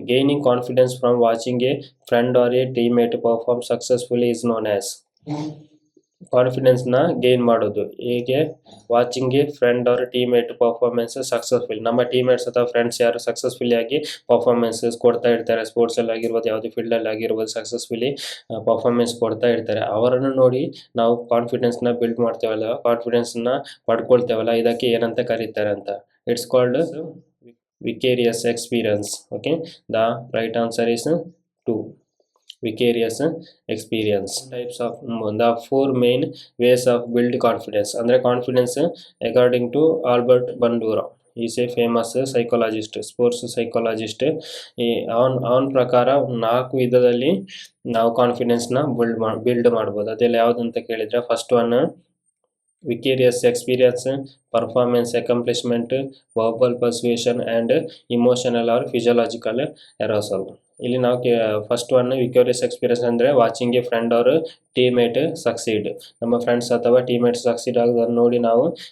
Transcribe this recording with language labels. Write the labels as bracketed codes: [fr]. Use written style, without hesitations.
[en] Gaining confidence from watching a friend or a teammate perform successfully is known as. [kn] ಕಾನ್ಫಿಡೆನ್ಸ್ನ gain ಮಾಡೋದು ಹೇಗೆ? [en] Watching a friend or teammate performance successful. [kn] ನಮ್ಮ teammates ಅಥವಾ friends ಯಾರು successfully ಆಗಿ performances ಕೊಡ್ತಾ ಇರ್ತಾರೆ, ಸ್ಪೋರ್ಟ್ಸಲ್ಲಿ ಆಗಿರ್ಬೋದು, ಯಾವುದೇ ಫೀಲ್ಡಲ್ಲಿ ಆಗಿರ್ಬೋದು, ಸಕ್ಸಸ್ಫುಲಿ ಪರ್ಫಾರ್ಮೆನ್ಸ್ ಕೊಡ್ತಾ ಇರ್ತಾರೆ. ಅವರನ್ನು ನೋಡಿ ನಾವು ಕಾನ್ಫಿಡೆನ್ಸ್ನ ಬಿಲ್ಡ್ ಮಾಡ್ತೇವಲ್ಲ, ಕಾನ್ಫಿಡೆನ್ಸ್ನ ಪಡ್ಕೊಳ್ತೇವಲ್ಲ, ಇದಕ್ಕೆ ಏನಂತ ಕರೀತಾರೆ ಅಂತ. [en] It's called vicarious experience. Okay, the right answer is 2, vicarious experience. Types of the 4 main ways of build confidence. Andre confidence according to Albert Bandura, he is a famous psychologist, sports psychologist. [kn] ಅವನ ಪ್ರಕಾರ 4 ವಿಧದಲ್ಲಿ ನಾವು ಕಾನ್ಫಿಡೆನ್ಸ್ನ build ಮಾಡ್ಬೋದು. ಅದೆಲ್ಲ ಯಾವುದಂತ ಕೇಳಿದರೆ, [en] First one vicarious experience, performance accomplishment, verbal persuasion and emotional or physiological arousal. [kn] ಇಲ್ಲಿ ನಾವು ಫಸ್ಟ್ ಒನ್ ವಿಕ್ಯೂರಿಯಸ್ ಎಕ್ಸ್ಪೀರಿಯನ್ಸ್ ಅಂದರೆ [en] Watching a friend or teammate succeed. [kn] ನಮ್ಮ ಫ್ರೆಂಡ್ಸ್ ಅಥವಾ ಟೀಮೇಟ್ ಸಕ್ಸೀಡ್ ಆಗೋದನ್ನು ನೋಡಿ ನಾವು